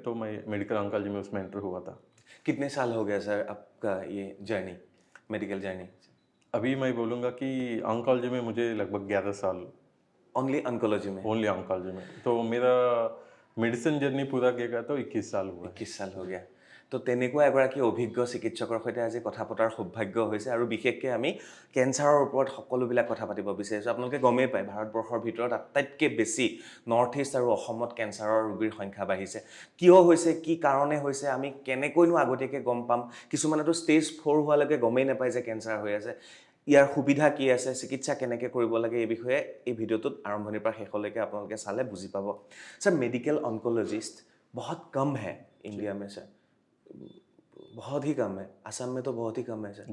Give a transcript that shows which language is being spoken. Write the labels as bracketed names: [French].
[Hindi] तो मैं medical oncology में उसमें एंटर हुआ था। कितने साल हो गया सर आपका ये जर्नी, मेडिकल जर्नी? अभी मैं बोलूँगा कि ऑन्कोलॉजी में मुझे लगभग 11 साल। ओनली ऑन्कोलॉजी में? ओनली ऑन्कोलॉजी में। तो मेरा मेडिसिन जर्नी पूरा किया तो 21 साल हुआ। [Assamese] 21 साল হৈ গ'ল। তো তেনেকুৱা এগৰাকী অভিজ্ঞ চিকিৎসকৰ সৈতে আজি কথা পতাৰ সৌভাগ্য হৈছে, আৰু বিশেষকৈ আমি কেঞ্চাৰৰ ওপৰত সকলোবিলাক কথা পাতিব বিচাৰিছোঁ। আপোনালোকে গমেই পায়, ভাৰতবৰ্ষৰ ভিতৰত আটাইতকৈ বেছি নৰ্থ ইষ্ট আৰু অসমত কেঞ্চাৰৰ ৰোগীৰ সংখ্যা বাঢ়িছে। কিয় হৈছে, কি কাৰণে হৈছে, আমি কেনেকৈনো আগতীয়াকৈ গম পাম? কিছুমানেতো ষ্টেজ 4 হোৱালৈকে গমেই নাপায় যে কেঞ্চাৰ হৈ আছে। ইয়াৰ সুবিধা কি আছে, চিকিৎসা কেনেকৈ কৰিব লাগে, এই বিষয়ে এই ভিডিঅ'টোত আৰম্ভণিৰ পৰা শেষলৈকে আপোনালোকে চালে বুজি পাব। [Hindi] सर मेडिकल ऑन्कोलॉजिस्ट बहुत कम है इंडिया में सर, बहुत ही कम है। असम में तो बहुत ही कम है सर।